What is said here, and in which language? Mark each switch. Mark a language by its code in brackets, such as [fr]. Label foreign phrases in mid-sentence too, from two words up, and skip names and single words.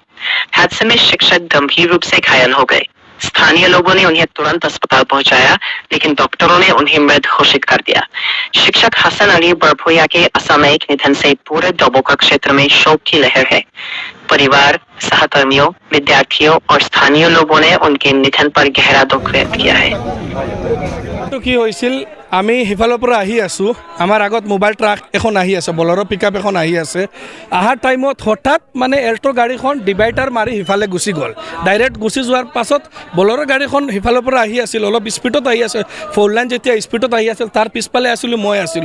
[hi] हादसे में शिक्षक गंभीर रूप से घायल हो गए। स्थानीय लोगों ने उन्हें तुरंत अस्पताल पहुंचाया, लेकिन डॉक्टरों ने उन्हें मृत घोषित कर दिया। शिक्षक हसन अली बड़भैया के असामयिक निधन से पूरे दबोका क्षेत्र में शोक की लहर है। परिवार, सहकर्मियों, विद्यार्थियों और स्थानीय लोगों ने उनके निधन पर गहरा दुख व्यक्त किया है। [as] तो কি হৈছিল আমি হিফালৰ পৰা আহি আছোঁ, আমাৰ আগত [en] mobile truck [as] এখন আহি আছে, বলেৰো পিকআপ এখন আহি আছে। অহাৰ টাইমত হঠাৎ মানে এল্টো গাড়ীখন ডিভাইডাৰ মাৰি সিফালে গুচি গ'ল। ডাইৰেক্ট গুচি যোৱাৰ পাছত বলেৰো গাড়ীখন সিফালৰ পৰা আহি আছিল, অলপ স্পীডত আহি আছে। [en] four lane [as] যেতিয়া স্পীডত আহি আছিল, তাৰ পিছফালে আছিলোঁ, মই আছিলোঁ।